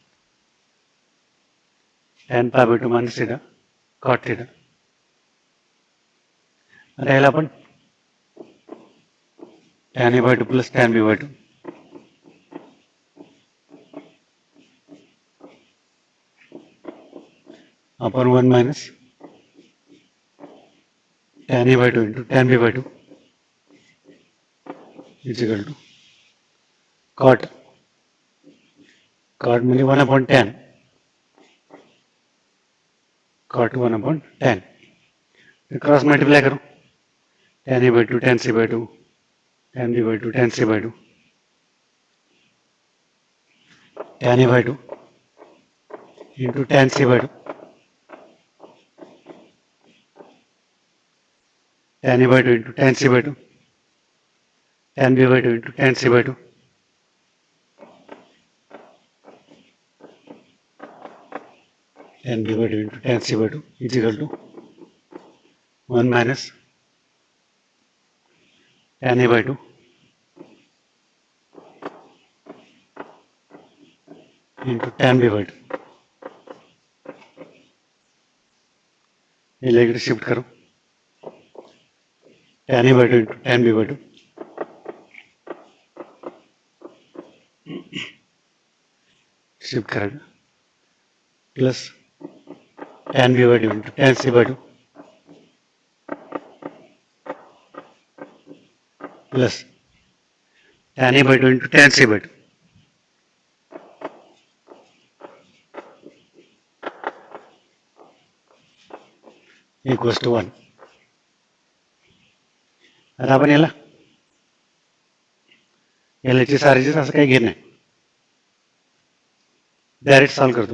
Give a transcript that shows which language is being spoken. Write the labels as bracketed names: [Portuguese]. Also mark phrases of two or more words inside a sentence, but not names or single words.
[English] tan pi/2 minus theta cot theta. [Marathi] आता याला आपण [English] tan a/2 plus tan b/2 upon 1 minus tan a/2 into tan b/2 is equal to cot म्हणजे 1 upon tan, cot 1 upon tan. cross multiply [Hindi] करो, [English] tan a/2 tan c/2 tan b/2 tan c/2 tan a/2 into tan c/2 tan a/2 into tan c/2 tan b/2 into tan c/2 tan b/2 into tan c/2 is equal to 1 minus tan a/2 into tan b/2. [Hindi] ये इकडे शिफ्ट करो, [English] tan a/2 into tan b/2 [Hindi] शिफ्ट करेगा [English] प्लस tan b/2 into tan c/2 प्लस tan a/2 into tan c/2 equals to 1. [Marathi] आता आपण याला याची सारीचीच असं काही घेत नाही, [English] direct solve [Marathi] करतो.